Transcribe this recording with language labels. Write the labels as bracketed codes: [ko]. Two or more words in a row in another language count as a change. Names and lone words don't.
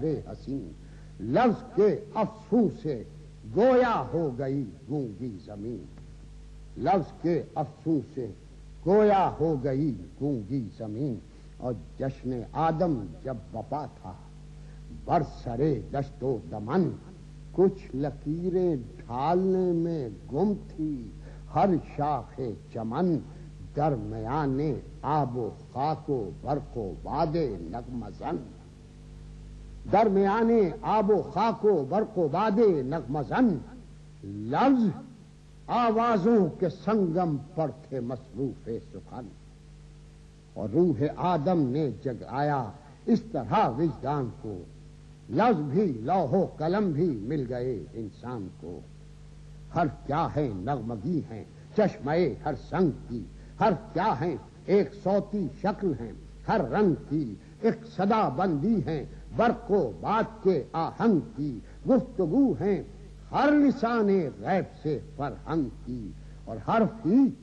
[ur] حسین، لفظ کے افسوس سے گویا ہو گئی گونگی زمین، لفظ کے افسوس سے گویا ہو گئی گونگی زمین، اور جشن آدم جب بپا تھا برسرے دشت و دمن، کچھ لکیریں ڈھالنے میں گم تھی ہر شاخ چمن، درمیان آب و خاک و برق و باد نغمہ زن، درمیان آب و خاک و برق و باد نغمہ زن، لفظ آوازوں کے سنگم پر تھے مصروف سخن، اور روح آدم نے جگایا اس طرح وجدان کو، لفظ بھی لوح و قلم بھی مل گئے انسان کو، حرف کیا ہے نغمگی ہیں چشمے ہر سنگ کی، حرف کیا ہیں ایک صوتی شکل ہیں ہر رنگ کی، ایک صدا بندی ہیں برق و باد کے آہنگ کی، گفتگو ہیں ہر لسان غیب سے فرہنگ کی، اور حرف ہی